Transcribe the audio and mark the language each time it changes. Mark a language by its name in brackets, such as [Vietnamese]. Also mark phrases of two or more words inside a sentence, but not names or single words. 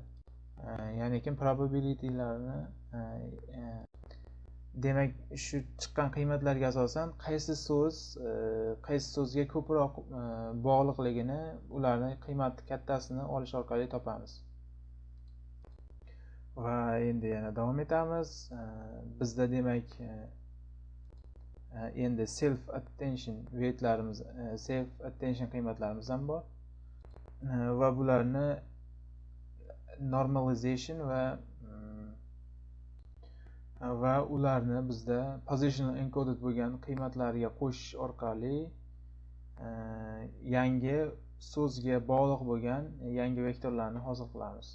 [Uzbek] Ya'ni probability'larni demak shu chiqqan qiymatlarga asosan qaysi so'zga ko'proq bog'liqligini, ularni qiymati kattasini olish orqali topamiz. Va endi yana davom etamiz. Bizda demak endi [English] self attention weightlarimiz, self attention [Uzbek] qiymatlarimiz ham bor. Va bularni normalization va ularni bizda [English] positional encoded [Uzbek] bo'lgan qiymatlarga qo'shish orqali yangi so'zga bog'liq bo'lgan yangi vektorlarni hosil qilamiz.